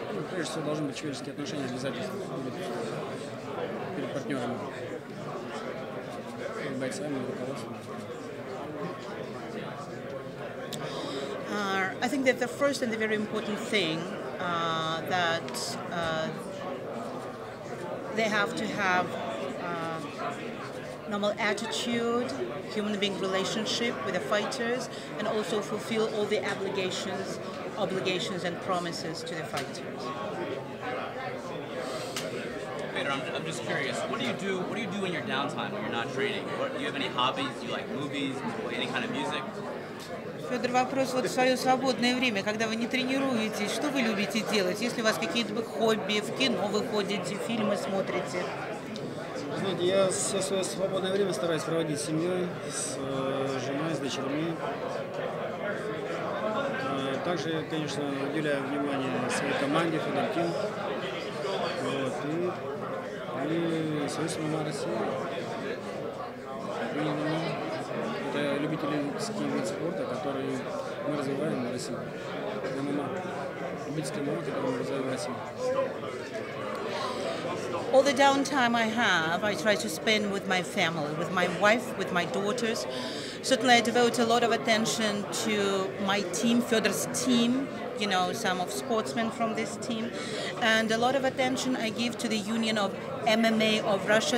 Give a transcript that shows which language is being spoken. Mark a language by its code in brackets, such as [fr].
[ru] Прежде всего должны быть человеческие отношения, обязательства перед партнерами, перед бойцами и руководством. [en] I think that the first and the very important thing that they have to have normal attitude, human being relationship with the fighters, and also fulfill all the obligations and promises to the fighters. Fedor, I'm just curious. What do you do in your downtime when you're not training? Do you have any hobbies? Do you like movies? Any kind of music? [ru] Федор, вопрос, вот в свое свободное время, когда вы не тренируетесь, что вы любите делать? Если у вас какие-то хобби, в кино вы ходите, фильмы смотрите? Знаете, я все свое свободное время стараюсь проводить с семьей, с женой, с дочерьми. Также, конечно, уделяю внимание своей команде, Fedor Team. Вот, и свою страну России. Это любительский вид спорта, который мы развиваем в России. ММА. Любительский ММА, который мы развиваем в России. [en] All the downtime I have, I try to spend with my family, with my wife, with my daughters. Certainly I devote a lot of attention to my team, Fedor's team, you know, some of sportsmen from this team. And a lot of attention I give to the Union of MMA of Russia.